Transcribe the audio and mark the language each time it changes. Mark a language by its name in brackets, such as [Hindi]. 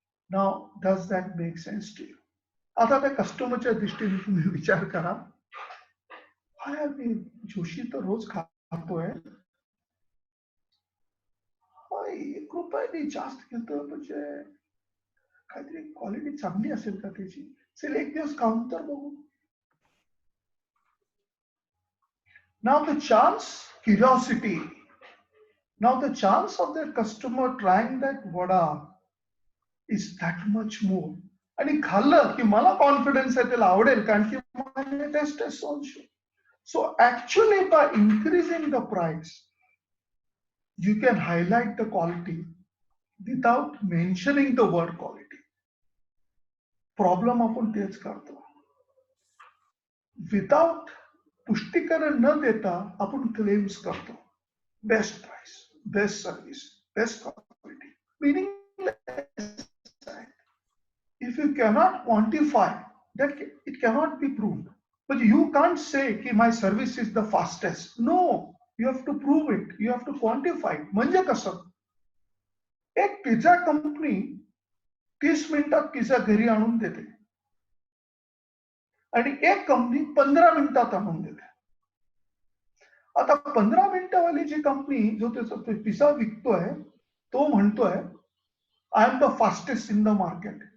[English] नाव does that make sense to you. [Marathi] आता त्या कस्टमरच्या दृष्टीने तुम्ही विचार करा, काय मी जोशी तर रोज खातोय, 1 रुपयाने जास्त घेतो म्हणजे काहीतरी क्वालिटी चांगली असेल का त्याची, चल एक दिवस खाऊन तर बघू. [English] Now the chance, curiosity, now the chance of the customer trying that vada is that much more. [Marathi] आणि खाल्लं की मला कॉन्फिडन्स आहे त्याला आवडेल, कारण की माझे taste [English] is so sure. So actually by increasing the price, you can highlight the quality without mentioning the word quality. [Marathi] Problem आपण तेच करतो. विदाउट पुष्टीकरण न देता आपण क्लेम्स करतो, [English] Best price, best service, best quality. Meaningless. If you cannot quantify, that it cannot be proved. But you can't say कि my service is the fastest. No, you have to prove it. You have to quantify it. [Marathi] म्हणजे कसं, एक pizza company 30 मिनिटात pizza घरी आणून देते आणि एक कंपनी 15 मिनिटात आणून देते. आता 15 मिनिटावाली जी कंपनी जो त्याचा पिझ्झा विकतोय, तो म्हणतोय [English] I am the fastest in the market.